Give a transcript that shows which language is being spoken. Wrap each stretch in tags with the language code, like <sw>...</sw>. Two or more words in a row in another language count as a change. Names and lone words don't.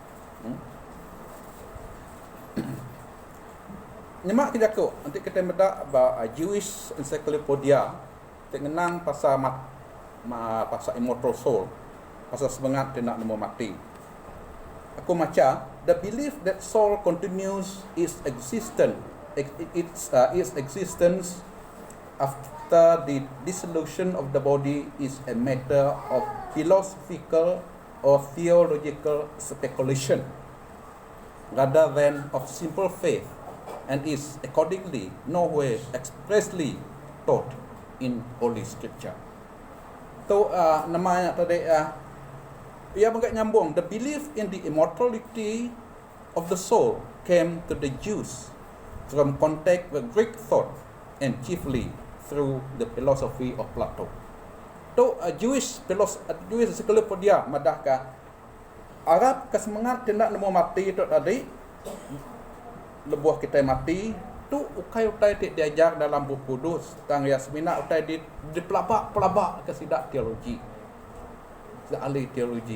<iba>Nyemak kejakut nanti kita mendak Jewish Encyclopedia tengenang pasal pasal</iba> <en>immortal soul,</en> <iba>pasal semangat dia nak nemu mati. Aku maca</iba> <en>the belief that soul continues its existence after the dissolution of the body is a matter of philosophical or theological speculation rather than of simple faith, and is accordingly nowhere expressly taught in Holy Scripture.</en> <iba>Tu namanya tadi ia agak nyambung.</iba> <en>The belief in the immortality of the soul came to the Jews from contact with Greek thought and chiefly through the philosophy of Plato.</en> <iba>Tu Jewish Encyclopedia madah ka Arab ke semangat tindak nemu mati tu tadi lebuh kita mati tu ukai diajar dalam buku kudus tang Yasmina utai di pelabak ke sidak teologi. Sidak ahli teologi.</iba>